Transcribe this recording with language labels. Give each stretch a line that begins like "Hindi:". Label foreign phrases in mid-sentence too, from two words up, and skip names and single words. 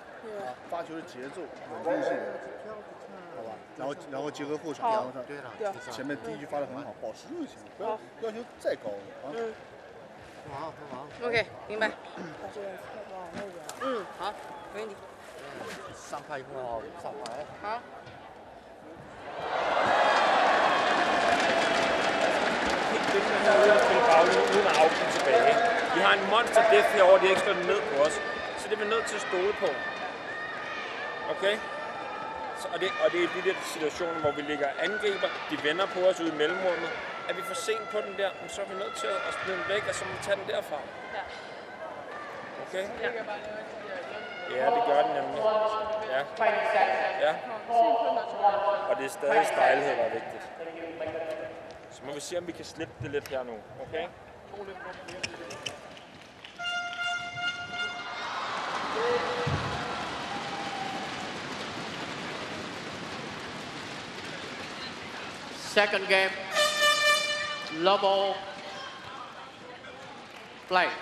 Chinese: 啊，发球的节奏稳定性，好吧？然后结合后场，然后前面第一局发得很好，保持就行，不要要求再高了啊。好。OK， 明白。好，没问题。上拍一会儿，上拍。好。
Danish: Uden at afgive tilbage. Vi har en monster def herovre, de har ikke slået den ned på os. Så det er vi nødt til at stole på. Okay? Og det er de der situationer, hvor vi ligger angriber, de vender på os ude i mellemrummet. Er vi for sent på den der, så er vi nødt til at smide den væk, og så må vi tage den derfra. Okay? Ja, det gør den nemlig. Ja. Ja. Og det er stadig stejlhed, der er vigtigt. Så må vi se, om vi kan slippe det lidt her nu. Okay?
English: Second game, level play.